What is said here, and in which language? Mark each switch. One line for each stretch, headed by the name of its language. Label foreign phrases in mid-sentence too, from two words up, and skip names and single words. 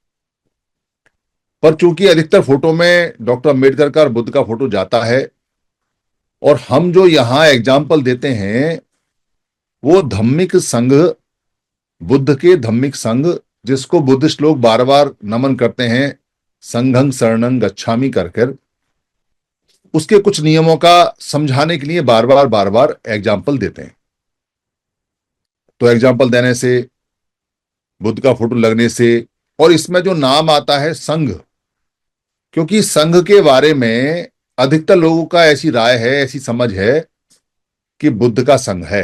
Hindi: पर चूंकि अधिकतर फोटो में डॉक्टर अंबेडकर का और बुद्ध का फोटो जाता है, और हम जो यहां एग्जाम्पल देते हैं वो धम्मिक संघ, बुद्ध के धम्मिक संघ, जिसको बुद्धिस्ट लोग बार बार नमन करते हैं,
Pali: संघं शरणं गच्छामि
Hindi: कर कर, उसके कुछ नियमों का समझाने के लिए बार बार एग्जाम्पल देते हैं। तो एग्जाम्पल देने से, बुद्ध का फोटो लगने से, और इसमें जो नाम आता है संघ, क्योंकि संघ के बारे में अधिकतर लोगों का ऐसी राय है, ऐसी समझ है कि बुद्ध का संघ है।